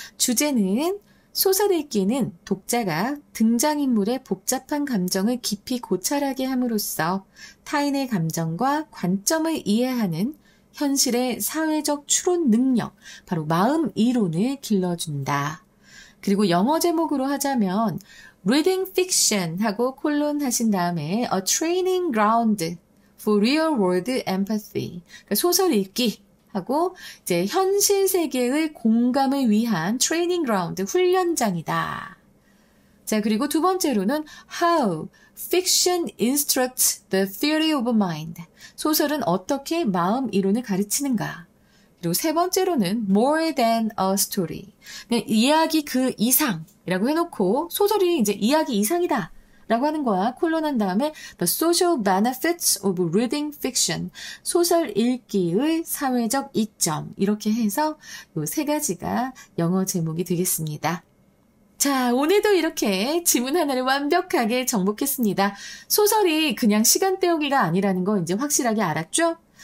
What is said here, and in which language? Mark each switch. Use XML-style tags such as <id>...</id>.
<ko>주제는 소설 읽기는 독자가 등장인물의 복잡한 감정을 깊이 고찰하게 함으로써 타인의 감정과 관점을 이해하는 현실의 사회적 추론 능력, 바로 마음 이론을 길러준다. 그리고 영어 제목으로 하자면</ko> <en>Reading Fiction</en> <ko>하고 콜론 하신 다음에</ko> <en>A Training Ground for Real World Empathy.</en> <ko>그러니까 소설 읽기 하고 이제 현실 세계의 공감을 위한</ko> <en>Training Ground,</en> <ko>훈련장이다. 자, 그리고 두 번째로는</ko> <en>How Fiction Instructs the Theory of Mind.</en> <ko>소설은 어떻게 마음 이론을 가르치는가. 그리고 세 번째로는</ko> <en>More than a Story.</en> <ko>이야기 그 이상이라고 해놓고 소설이 이제 이야기 이상이다 라고 하는 거야. 콜론한 다음에</ko> <en>The Social Benefits of Reading Fiction.</en> <ko>소설 읽기의 사회적 이점. 이렇게 해서 이 세 가지가 영어 제목이 되겠습니다. 자, 오늘도 이렇게 지문 하나를 완벽하게 정복했습니다. 소설이 그냥 시간 때우기가 아니라는 거 이제 확실하게 알았죠?</ko>